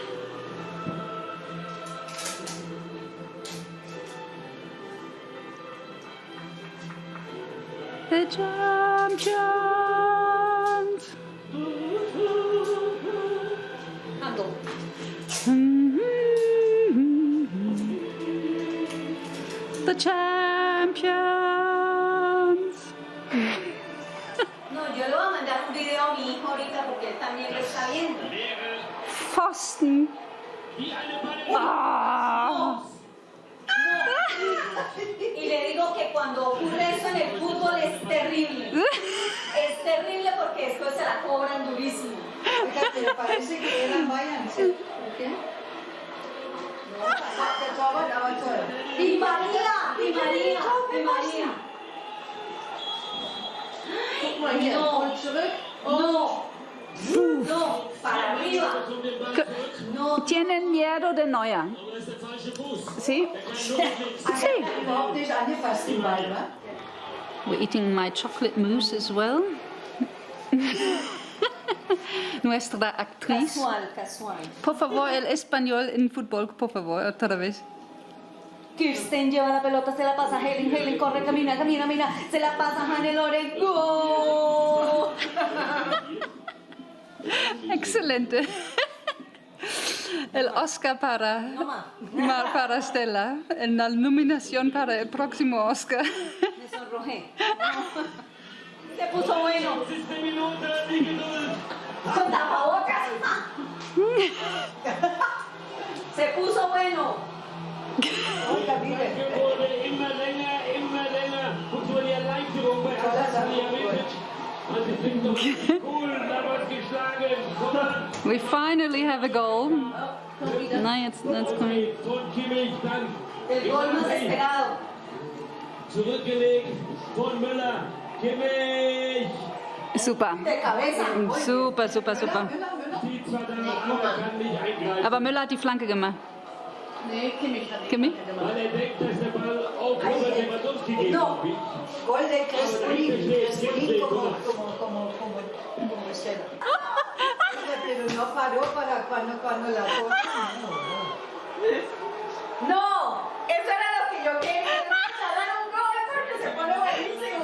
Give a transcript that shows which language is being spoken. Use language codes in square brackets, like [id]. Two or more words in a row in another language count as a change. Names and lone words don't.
[en] The champions! Handle. The champions! [es] No, yo le voy a mandar un video a mi hijo ahorita porque él también lo está viendo. [de] Pfosten! Ah. [es] Y le digo que cuando ocurre eso en el fútbol es terrible. Es terrible porque después se la cobran durísimo. Oiga, pero parece que eran Bayern, ¿sí? ¿Por qué? No, ¡Di María! ¡Di María! ¡Di María! [de] guck mal hier, und zurück. [es] No, no, para arriba. No, Tienen miedo de Neuer. ¿Sí? Sí. [de] Überhaupt nicht angefasst, den Ball, wa? [en] We're eating my chocolate mousse as well. [es] Nuestra actriz. casual, casual. Por favor, el español en fútbol, por favor, otra vez. Kirsten lleva la pelota, se la pasa a Helen, Helen corre, camina, camina, mira, se la pasa a Hannelore, ¡gol! Excelente. El Oscar para Stella, la nominación para el próximo Oscar. Me sonrojé. Se puso bueno. Con tapabocas. Se puso bueno. Oiga, mire. [de] Immer länger. Und so die Erleichterung bei Salihamidzic. Also ich finde doch cool, da wird geschlagen. [en] Komm on. We finally have a goal. No, it's coming. [de] Von Kimmich, dann [es] El gol más esperado. [de] zurückgelegt von Müller. Kimmich. Super. [es] De cabeza. Super, super, super. [de] Sieht zwar danach, aber kann nicht eingreifen. Aber Müller hat die Flanke gemacht. Nee, Kimmich hat Kimmich? Weil er denkt, dass der Ball auch über Lewandowski geht. [es] No. Gol de Crespolín como Estela. Oiga, pero no paró para cuando la ponen. No, eso era lo que yo quería. Dar un gol porque se pone buenísimo.